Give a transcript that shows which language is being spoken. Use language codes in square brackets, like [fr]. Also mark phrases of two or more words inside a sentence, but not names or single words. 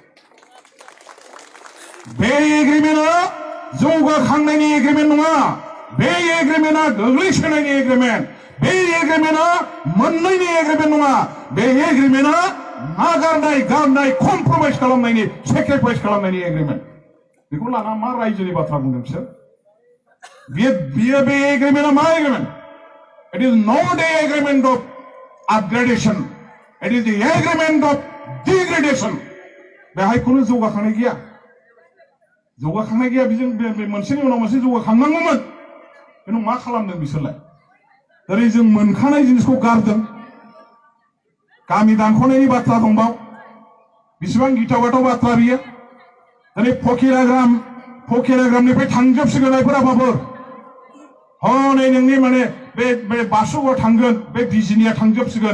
[brx] बे एग्रिमेन्टआ जौगाखांनायनि एग्रिमेन्ट नङा बे एग्रिमेन्टआ गोग्लैसोनायनि एग्रिमेन्ट बे एग्रिमेन्टआ मोननायनि एग्रिमेन्ट नङा बे एग्रिमेन्टआ नागारनाय गारनाय कमप्रमाइज खालामनायनि सेक्रिफाइस खालामनायनि एग्रिमेन्ट बेखौ लाना मा रायजोनि बाथ्रा बुंदों बिसोर बियो बे एग्रिमेन्टआ मा एग्रिमेन्ट [en] it is not a agreement of upgradation it is the agreement of degradation [brx] बेहाय खुनु जौगाखांनाय गैया बेजों मोनसेनि उनाव मोनसे जौगाखांनांगौमोन खिन्थु मा खालामदों बिसोरलाय ओरै जों मोनखानाय जिनिसखौ गारदों गामि दानख'नायनि बाथ्रा दंबाव बेसेबां गिथाव बाथाव बाथ्रा बियो दिनै फकिराग्रामनिफ्राय थांजोबसिगोन आइफोराबाबो हनै नोंनि माने बे बासुगाव थांगोन बे बिजिनिया थांजोबसिगोन